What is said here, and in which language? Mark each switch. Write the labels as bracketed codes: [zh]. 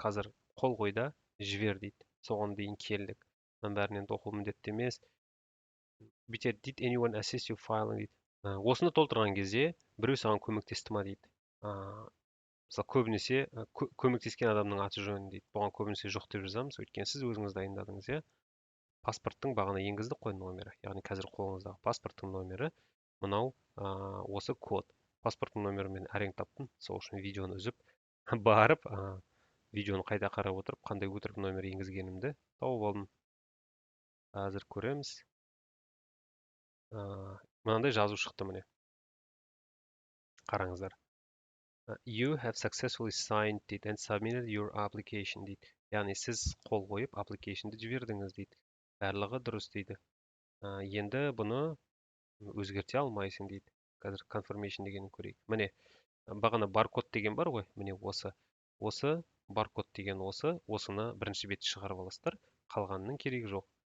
[kk] Қазір қол қой да жібер дейді. Соған дейін келдік. Мынаның бәрін енді оқу міндетті емес. Бүйтеді, [en] did anyone assist you filing [kk] дейді. Осыны толтырған кезде біреу саған көмектесті ма дейді. Мысалы көбінесе көмектескен адамның аты жөнін дейді. Бұған көбінесе жоқ деп жазамыз, өйткені сіз өзіңіз дайындадыңыз, иә. Паспорттың бағана енгіздік қой номері, яғни қазір қолыңыздағы паспорттың номері мынау осы код. Паспорттың номерін мен әрең таптым, сол үшін видеоны үзіп барып видеоны қайта қарап отырып, қандай өтірік номер енгізгенімді тауып алдым. Қазір көреміз. Мынандай жазу шықты міне. Қараңыздар. [en] You have successfully signed it and submitted your application [kk] дейді. Яғни сіз қол қойып applicationды жібердіңіз дейді. Барлығы дұрыс дейді. Енді бұны өзгерте алмайсың дейді. Қазір confirmation дегенін көрейік. Міне, бағана баркод деген бар ғой, міне осы. Осы баркод деген осыны бірінші бетті шығарып аласыздар. Қалғанының керегі жоқ.